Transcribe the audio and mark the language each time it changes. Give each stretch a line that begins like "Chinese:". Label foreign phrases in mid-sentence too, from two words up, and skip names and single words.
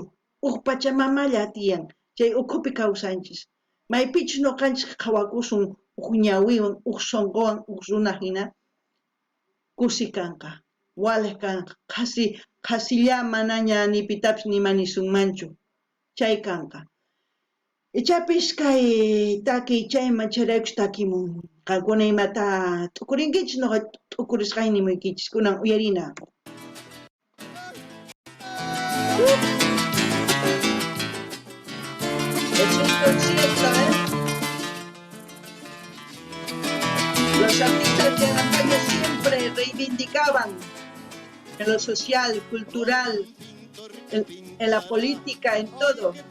Quechua: pachamamalla tiyan chay ukhupi kawsanchis maypichus nuqanchis qhawakusun ñawiwan sonqowan runa hina kusi kanqa walik kanqa qasilla manaña ni pitapis nimanisunmanchu chay kanqa ichapis kay taki chayman chayraykus takimun qankuna imata t'ukurinkichis nuqa t'ukurisqayni muykichis kunan uyarina
Spanish: Eso es concierto, Los artistas de antaño siempre reivindicaban en lo social, cultural, en la política, en todo.